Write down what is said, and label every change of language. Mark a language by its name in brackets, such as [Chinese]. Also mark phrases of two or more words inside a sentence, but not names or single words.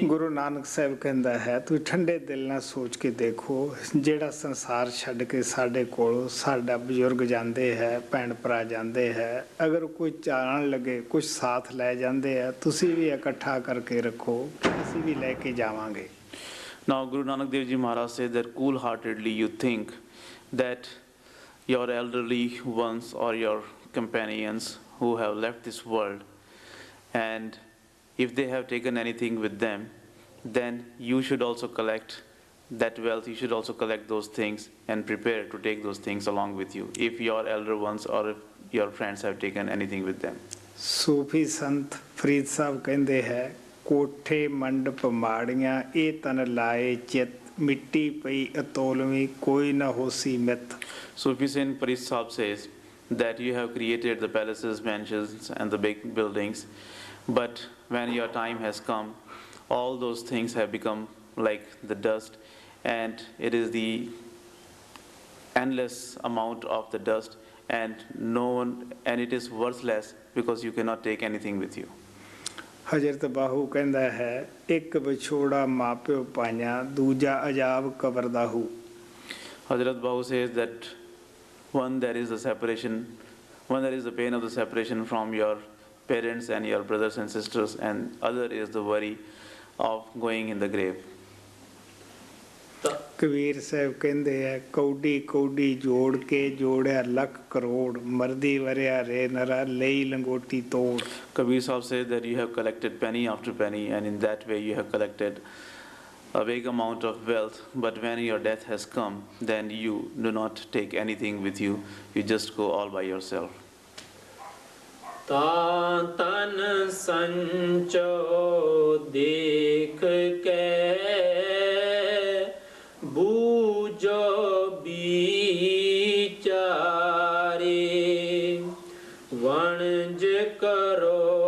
[Punjabi] ਗੁਰੂ ਨਾਨਕ ਸਾਹਿਬ ਕਹਿੰਦਾ ਹੈ, ਤੁਸੀਂ ਠੰਡੇ ਦਿਲ ਨਾਲ ਸੋਚ ਕੇ ਦੇਖੋ, ਜਿਹੜਾ ਸੰਸਾਰ ਛੱਡ ਕੇ ਸਾਡੇ ਕੋਲੋਂ ਸਾਡਾ ਬਜ਼ੁਰਗ ਜਾਂਦੇ ਹੈ, ਭੈਣ ਭਰਾ ਜਾਂਦੇ ਹੈ, ਅਗਰ ਕੋਈ ਜਾਣ ਲੱਗੇ ਕੁਝ ਸਾਥ ਲੈ ਜਾਂਦੇ ਆ, ਤੁਸੀਂ ਵੀ ਇਕੱਠਾ ਕਰਕੇ ਰੱਖੋ, ਅਸੀਂ ਵੀ ਲੈ ਕੇ ਜਾਵਾਂਗੇ। [English] Now Guru Nanak Dev Ji Maharaj says that cool-heartedly you think that your elderly ones or your companions who have left this world, and if they have taken anything with them, then you should also collect that wealth, you should also collect those things and prepare to take those things along with you, if your elder ones or if your friends have taken anything with them. [Punjabi] ਸੂਫੀ ਸੰਤ ਫਰੀਦ ਸਾਹਿਬ ਕਹਿੰਦੇ ਹੈ, ਕੋਠੇ ਮੰਡਪ ਮਾੜੀਆਂ ਇਹ ਤਨ ਲਾਏ ਚਿੱਤ, ਮਿੱਟੀ ਪਈ ਅਤੋਲਵੀਂ ਕੋਈ ਨਾ ਹੋਸੀ ਮਿੱਤ। [English] Sufi Saint Farid Sahib says that you have created the palaces, mansions and the big buildings, but when your time has come, all those things have become like the dust, and it is the endless amount of the dust, and it is worthless because you cannot take anything with you. [Punjabi] ਹਜ਼ਰਤ ਬਾਹੂ ਕਹਿੰਦਾ ਹੈ, ਇੱਕ ਵਿਛੋੜਾ ਮਾਪਿਓ ਪਾਈਆਂ, ਦੂਜਾ ਅਜਾਬ ਕਬਰ ਦਾਹੂ। [English] Hazrat Bahu says that one, there is the separation, one, there is the pain of the separation from your parents and your brothers and sisters, and other is the worry of going in the grave. [Punjabi] ਕਬੀਰ ਸਾਹਿਬ ਕਹਿੰਦੇ ਆ ਕੌਡੀ ਕੌਡੀ ਜੋੜ ਕੇ ਜੋੜਿਆ ਲੱਖ ਕਰੋੜ ਮਰਦੀ ਵਰਿਆ ਰੇ ਨਰਾ ਲਈ ਲੰਗੋਟੀ ਤੋੜ। [English] Kabir Sahib said that you have collected penny after penny, and in that way you have collected a big amount of wealth, but when your death has come, then you do not take anything with you, you just go all by yourself. [Punjabi] ਤਾਂ ਤਨ ਸੰਚੋ ਦੇਖ ਕੇ ਬੂਝੋ ਵਿਚਾਰੇ ਵਣਜ ਕਰੋ